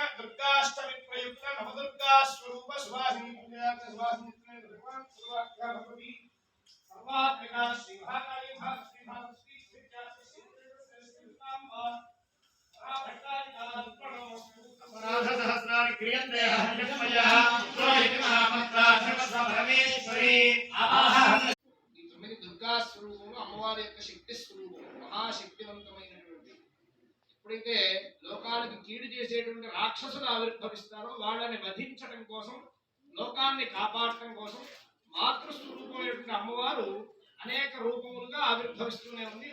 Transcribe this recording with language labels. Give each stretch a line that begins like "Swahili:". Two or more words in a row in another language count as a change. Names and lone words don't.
Sanskrit: दुर्गाष्टमी प्रयुक्त नवदुर्गा स्वरूप सुभाषिनी पूजा सुभाषिनी भगवान सर्वाख्या भगवती सर्वात्मिका श्री महाकाली श्री भारती सहस्राणि क्रियन्ते हरिमयः त्वयि महामन्त्राक्षरस्वरमेश्वरी आवाहनं
Telugu: ఈ 9 దుర్గా స్వరూపములు అమ్మవారి యొక్క శక్తి స్వరూపం మహాశక్తివంతమైనటువంటి ఎప్పుడైతే లోకానికి కీడు చేసేటువంటి రాక్షసులు ఆవిర్భవిస్తారో వాళ్ళని వధించడం కోసం లోకాన్ని కాపాడటం కోసం మాతృస్వరూపమైనటువంటి అమ్మవారు అనేక రూపములుగా ఆవిర్భవిస్తూనే ఉంది.